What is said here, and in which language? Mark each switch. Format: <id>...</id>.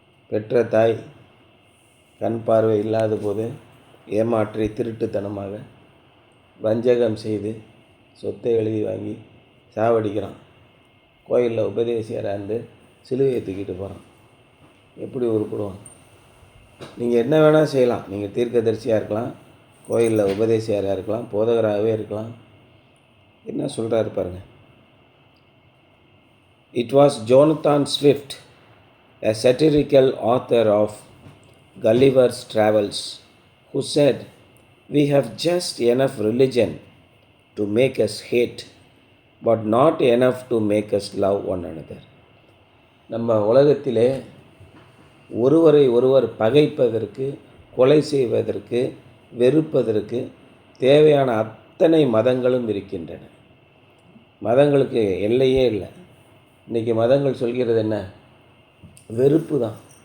<ta>பெற்ற தாய் கண் பார்வை இல்லாத போது ஏமாற்றி திருட்டுத்தனமாக வஞ்சகம் செய்து சொத்தை எழுதி வாங்கி சாவடிக்கிறான். கோயிலில் உபதேசியராக இருந்து சிலுவையை தூக்கிட்டு போகிறான். எப்படி உருப்படுவான்? நீங்கள் என்ன வேணால் செய்யலாம். நீங்கள் தீர்க்கதரிசியாக இருக்கலாம், கோயிலில் உபதேசியராக இருக்கலாம், போதகராகவே இருக்கலாம். என்ன சொல்கிறாரு பாருங்கள்.</ta> <en>It was Jonathan Swift, a satirical author of Gulliver's Travels, who said, "We have just enough religion to make us hate, but not enough to make us love one another."</en> <ta>நம்ம உலகத்திலே ஒருவரை ஒருவர் பகைப்பதற்கு, கொலை செய்வதற்கு, வெறுப்பதற்கு தேவையான அத்தனை மதங்களும் இருக்கின்றன. மதங்களுக்கு எல்லையே இல்லை. இன்றைக்கி மதங்கள் சொல்கிறது என்ன? வெறுப்பு தான்.</ta>